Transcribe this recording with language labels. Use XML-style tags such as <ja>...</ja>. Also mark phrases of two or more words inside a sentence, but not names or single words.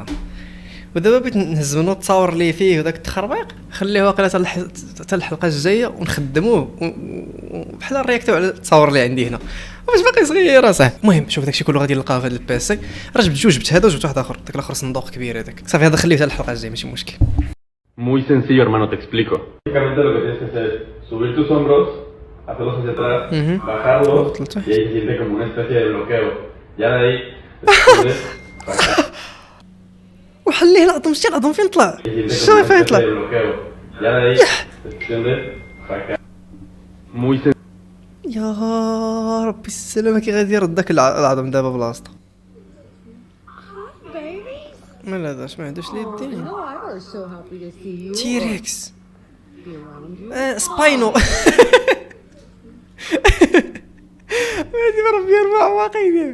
<ar>ودابا بغيت نهز منو تصاور ليه فيه وداك التخربيق خليه واقيلا حتى الحلقه الجايه ونخدموه بحال نرياكتو على التصاور اللي عندي هنا واش باقي صغير صح. المهم شوف داكشي كله غادي نلقاه في هذا البيسي. راه جبت هذا وجبت واحد اخر، داك الاخر صندوق كبير هذاك صافي. هذا خليه حتى الحلقه الجايه ماشي مشكل.</ar> <es>Muy sencillo, hermano, te explico. Básicamente lo que tienes que hacer es subir tus hombros, hacerlos hacia atrás, bajarlos y ahí se siente como una especie de bloqueo. Ya de ahí desciendes para acá.</es> <ar>وحليه العظم. شتي العظم فين طلع؟ شنو فين يطلع؟</ar> <es>Ya de ahí desciendes para acá. Muy sencillo.</es> <ar>يا ربي السلامه كي غادي يرد داك العظم دابا بلاصتو. مال هذاش ما عندوش اليدين. تيريكس. سباينو. هادي ربي 4 واقعين.</ar>